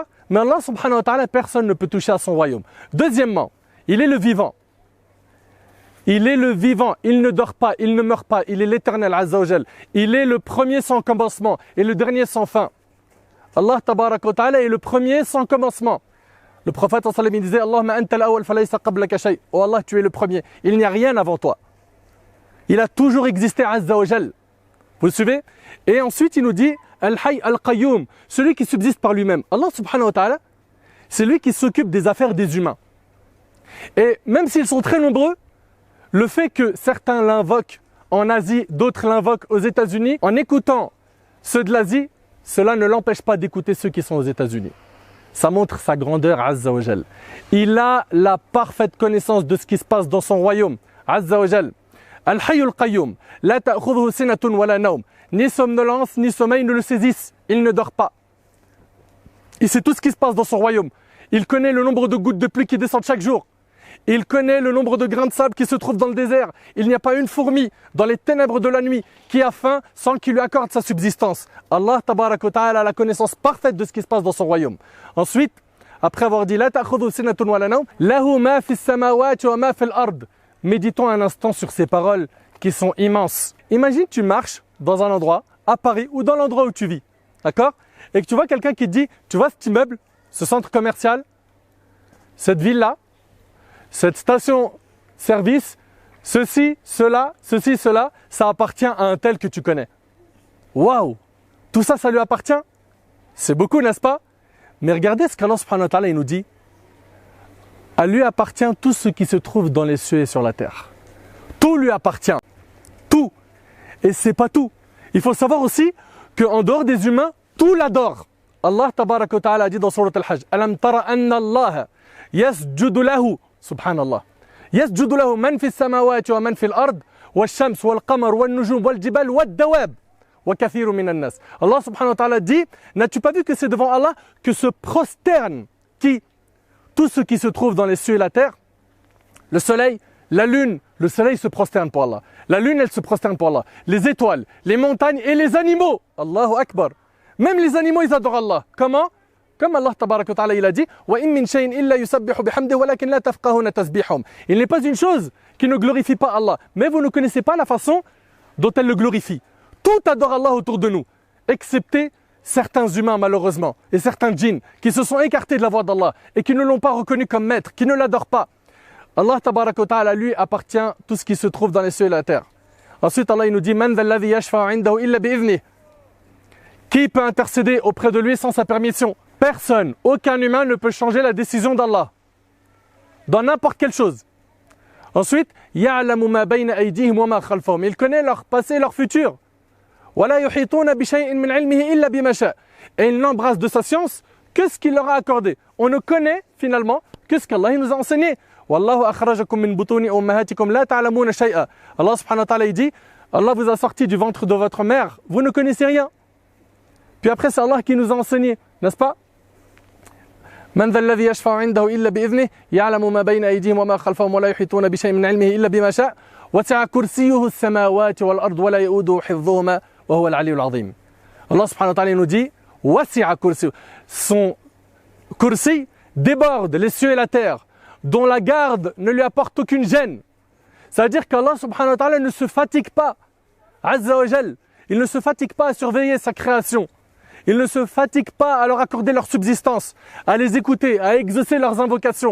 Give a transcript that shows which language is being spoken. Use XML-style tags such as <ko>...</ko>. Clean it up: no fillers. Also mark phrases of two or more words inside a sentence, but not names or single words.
<fr>Mais</fr> <ar>الله سبحانه وتعالى,</ar> <fr>personne ne peut toucher à son royaume. Deuxièmement, il est le vivant. Il est le vivant, il ne dort pas, il ne meurt pas, il est l'éternel</fr> <ar>عز وجل.</ar> <fr>Il est le premier sans commencement et le dernier sans fin.</fr> <ar>الله تبارك وتعالى</ar> <fr>est le premier sans commencement. Le prophète</fr> <ar>صلى الله عليه وسلم disait اللهم أنت الأول فليس قبلك شيء.</ar> <fr>Oh Allah, tu es le premier, il n'y a rien avant toi. Il a toujours existé</fr> <ar>عز وجل.</ar> <fr>Vous le suivez? Et ensuite il nous dit</fr> <ar>الحي القيوم,</ar> <fr>celui qui subsiste par lui-même.</fr> <ar>الله سبحانه وتعالى,</ar> <fr>c'est lui qui s'occupe des affaires des humains. Et même s'ils sont très nombreux, le fait que certains l'invoquent en Asie, d'autres l'invoquent aux États-Unis, en écoutant ceux de l'Asie, cela ne l'empêche pas d'écouter ceux qui sont aux États-Unis. Ça montre sa grandeur,</fr> <ar>عز وجل.</ar> <fr>Il a la parfaite connaissance de ce qui se passe dans son royaume,</fr> <ar>عز وجل. الحي القيوم لا تأخذه سنة ولا نوم.</ar> <fr>Ni somnolence, ni sommeil ne le saisissent. Il ne dort pas. Il sait tout ce qui se passe dans son royaume. Il connaît le nombre de gouttes de pluie qui descendent chaque jour. Il connaît le nombre de grains de sable qui se trouvent dans le désert. Il n'y a pas une fourmi dans les ténèbres de la nuit qui a faim sans qu'il lui accorde sa subsistance.</fr> <ar>الله تبارك وتعالى</ar> <fr>a la connaissance parfaite de ce qui se passe dans son royaume. Ensuite, après avoir dit</fr> <ar>لا تأخذه سنة ولا نوم له ما في السماوات وما في الأرض.</ar> <fr>Méditons un instant sur ces paroles qui sont immenses. Imagine tu marches dans un endroit, à Paris ou dans l'endroit où tu vis, d'accord? Et que tu vois quelqu'un qui te dit, tu vois cet immeuble, ce centre commercial, cette ville-là, cette station-service, ceci, cela, ça appartient à un tel que tu connais. Waouh! Tout ça, ça lui appartient? C'est beaucoup, n'est-ce pas? Mais regardez ce qu'Allah</fr> <ar>سبحانه وتعالى</ar> <fr>il nous dit. À lui appartient tout ce qui se trouve dans les cieux et sur la terre. Tout lui appartient. Tout. Et c'est pas tout. Il faut savoir aussi qu'en dehors des humains, tout l'adore.</fr> <ar>الله تبارك وتعالى</ar> <fr>a dit dans</fr> <ar>سورة الحج ألم تر أن الله يسجد له سبحان الله يسجد له من في السماوات ومن في الأرض والشمس والقمر والنجوم والجبال والدواب وكثير من الناس. الله سبحانه وتعالى</ar> <fr>dit n'as-tu pas vu que c'est devant Allah que se prosternent tout ce qui se trouve dans les cieux et la terre? Le soleil, la lune, le soleil se prosterne pour Allah. La lune, elle se prosterne pour Allah. Les étoiles, les montagnes et les animaux.</fr> <ar>الله أكبر.</ar> <fr>Même les animaux, ils adorent Allah. Comment? Comme</fr> <ar>الله تبارك وتعالى,</ar> <fr>il a dit</fr> <ar>وإن من شيء إلا يسبح بحمده ولكن لا تفقهون تسبيحهم.</ar> <fr>Il n'est pas une chose qui ne glorifie pas Allah. Mais vous ne connaissez pas la façon dont elle le glorifie. Tout adore Allah autour de nous, excepté certains humains malheureusement et certains djinns qui se sont écartés de la voie d'Allah et qui ne l'ont pas reconnu comme maître, qui ne l'adorent pas.</fr> <ar>الله تبارك وتعالى,</ar> <fr>lui appartient tout ce qui se trouve dans les cieux et la terre. Ensuite Allah il nous dit</fr> <ar>من ذا الذي يشفع عنده إلا بإذنه.</ar> <fr>Qui peut intercéder auprès de lui sans sa permission? Personne, aucun humain ne peut changer la décision d'Allah dans n'importe quelle chose. Ensuite,</fr> <ar>يعلم ما بين أيديهم وما خلفهم.</ar> <fr>Il connaît leur passé et leur futur.</fr> <ar>ولا يحيطون بشيء من علمه إلا بما شاء.</ar> <fr>Et il n'embrasse de sa science que ce qu'il leur a accordé. On ne connaît finalement que ce qu'Allah nous a enseigné.</fr> <ar>والله أخرجكم من بطون أمهاتكم لا تعلمون شيئا. الله سبحانه وتعالى</ar> <fr>il dit Allah vous a sorti du ventre de votre mère, vous ne connaissez rien. Puis après c'est Allah qui nous a enseigné, n'est-ce pas?</fr> <ar>من ذا الذي يشفع عنده إلا بإذنه يعلم ما بين أيديهم وما خلفهم ولا يحيطون بشيء من علمه إلا بما شاء وسع كرسيه السماوات والأرض ولا يؤوده حفظهما وهو العلي العظيم. الله سبحانه وتعالى</ar> <fr>nous dit</fr> <ar>وسع كرسيه.</ar> <fr>Son kursi déborde les cieux et la terre, dont la garde ne lui apporte aucune gêne. C'est-à-dire qu'Allah</fr> <ar>سبحانه وتعالى</ar> <fr>ne se fatigue pas,</fr> <ar>عز وجل,</ar> <fr>il ne se fatigue pas à surveiller sa création. Ils ne se fatiguent pas à leur accorder leur subsistance, à les écouter, à exaucer leurs invocations.</fr>